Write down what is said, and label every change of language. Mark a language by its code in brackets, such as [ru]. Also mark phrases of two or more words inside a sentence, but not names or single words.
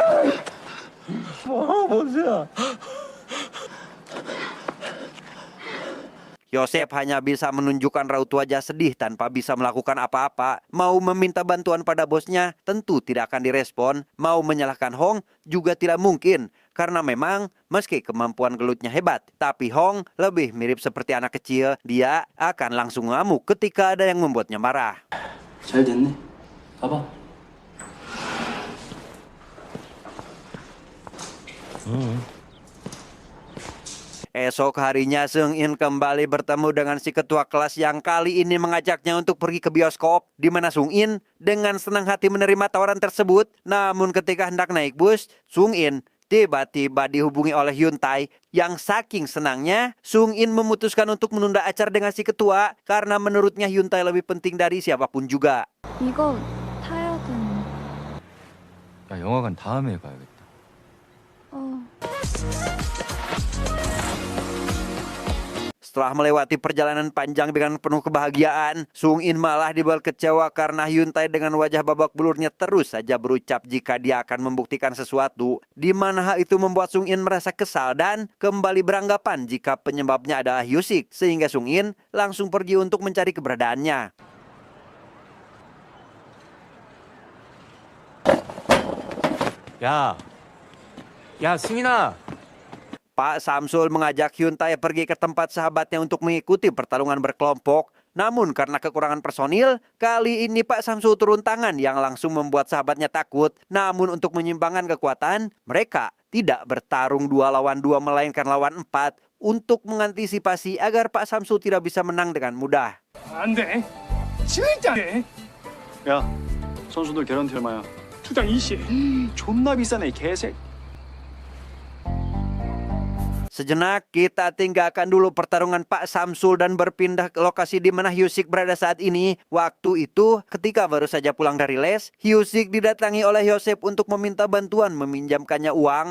[id] Yosef hanya bisa menunjukkan raut wajah sedih tanpa bisa melakukan apa-apa. Mau meminta bantuan pada bosnya tentu tidak akan direspon. Mau menyalahkan Hong juga tidak mungkin. Karena memang meski kemampuan gelutnya hebat, tapi Hong lebih mirip seperti anak kecil. Dia akan langsung ngamuk ketika ada yang membuatnya marah. [ko] 잘 됐네. 봐봐. [id] Esok harinya Sung In kembali bertemu dengan si ketua kelas yang kali ini mengajaknya untuk pergi ke bioskop, di mana Sung In dengan senang hati menerima tawaran tersebut. Namun ketika hendak naik bus, Sung In tiba-tiba dihubungi oleh Hyun Tae yang saking senangnya Sung In memutuskan untuk menunda acara dengan si ketua karena menurutnya Hyun Tae lebih penting dari siapapun juga. [ko] 이거 타야 되는. 야, 영화관 다음에 가야겠다. [id] Setelah melewati perjalanan panjang dengan penuh kebahagiaan, Sung In malah dibuat kecewa karena Hyun Tae dengan wajah babak belurnya terus saja berucap jika dia akan membuktikan sesuatu, di mana hal itu membuat Sung In merasa kesal dan kembali beranggapan jika penyebabnya adalah Hyusik, sehingga Sung In langsung pergi untuk mencari keberadaannya. [ko] 야, 승인아. [id] Pak Samsul mengajak Hyun Tae pergi ke tempat sahabatnya untuk mengikuti pertarungan berkelompok. Namun karena kekurangan personil, kali ini Pak Samsu turun tangan yang langsung membuat sahabatnya takut. Namun untuk menyimbangkan kekuatan, mereka tidak bertarung 2 lawan 2 melainkan lawan 4 untuk mengantisipasi agar Pak Samsu tidak bisa menang dengan mudah. [ko] 안 돼. 진짜 안 돼. 야, 선수들 개런티 얼마야? 투당 20. 존나 비싸네, 이 개새. [id] Sejenak kita tinggalkan dulu pertarungan Pak Samsul dan berpindah ke lokasi di mana Hyusik berada saat ini. Waktu itu ketika baru saja pulang dari les, Hyusik didatangi oleh Yosef untuk meminta bantuan meminjamkannya uang.